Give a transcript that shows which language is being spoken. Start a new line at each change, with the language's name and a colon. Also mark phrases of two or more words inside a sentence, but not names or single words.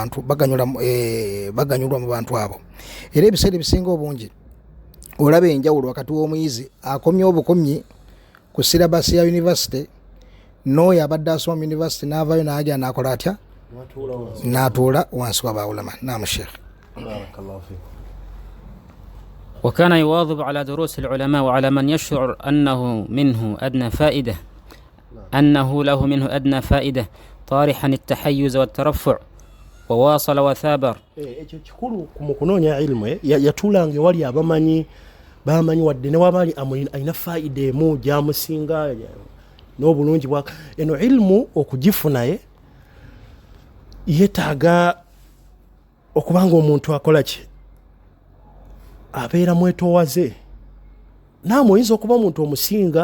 Ganda: mu bantu abo era ebiseera ebisinga obungi olaba enjawulo wakati w'omuyizi akomye obukomyi ku silabasi ya university n'oyo abadde asoma mu university n'avaayo n'agenda n'akola atya n'atuula wansi w'abaawulama. Naam Sheikh
Arabic: بارك الله فيك. وكان يواظب على دروس العلماء وعلى من يشعر أنه له منه أدنى فائدة طارحا التحيز والترفع وواصل وثابر.
Ganda: ekyo kikulu mu kunoonya ilmu yatuulanga ewali abamanyi bamanyi wadde ne wabali alina faida emu gyamusinga n'obulungi bwa eno ilmu okugifunaye yeetaaga okubanga omuntu akola ki abeera mwetoowaze naamwe oyinza okuba omuntu omusinga